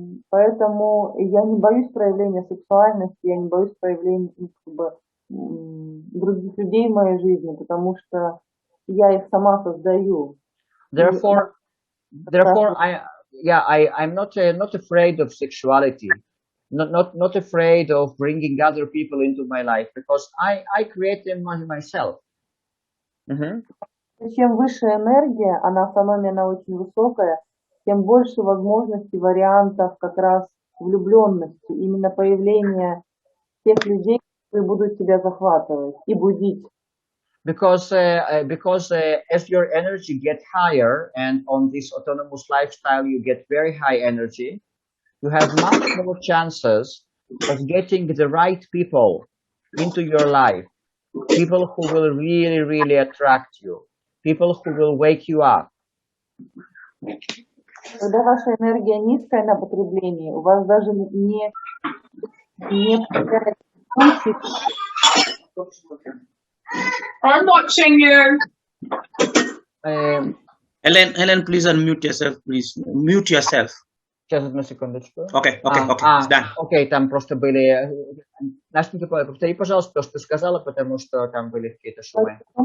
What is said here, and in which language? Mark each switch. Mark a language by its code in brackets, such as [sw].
[ru] Поэтому я не боюсь проявления сексуальности, я не боюсь проявления других людей в моей жизни, потому что я их сама создаю. [en] Therefore, I'm not afraid of sexuality. Not afraid of bringing other people into my life because I create them myself. [ru] Чем выше энергия, автономия, она очень высокая, тем больше возможностей, вариантов как раз влюбленности, именно появления тех людей, которые будут тебя захватывать и будить. [en] Because as your energy gets higher, and on this autonomous lifestyle you get very high energy, you have much more chances of getting the right people into your life. People who will really, really attract you. People who will wake you up. [ru] Когда ваша энергия низкая на потреблении, у вас даже не появляется случай. [en] I'm watching you. Helen, please unmute yourself, please. Mute yourself. [ru] Сейчас, одну секундочку. [en] Okay, it's done. [ru] Окей, там просто были... Настенька, повтори, пожалуйста, то, что ты сказала, потому что там были какие-то шумы.